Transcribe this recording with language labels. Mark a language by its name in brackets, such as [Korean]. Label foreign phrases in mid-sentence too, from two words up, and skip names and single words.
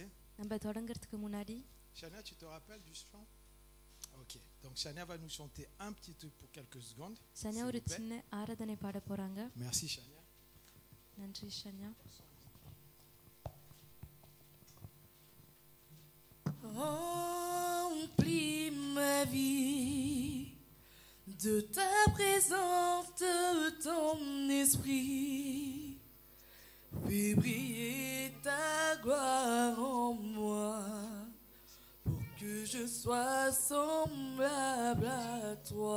[Tamil] நம்ம தொடங்கிறதுக்கு முன்னாடி [French] Chania, tu te rappelles du chant? Ok. Donc Chania va nous chanter un petit truc pour quelques secondes. [Tamil] சன்யா ஒரு சின்ன ஆராதனை பாட போறாங்க. [French] Merci Chania. [Tamil] நன்றி சன்யா. [French] Remplis ma vie de ta présence, de ton esprit. Fais briller ta gloire en moi, pour que je sois semblable à toi.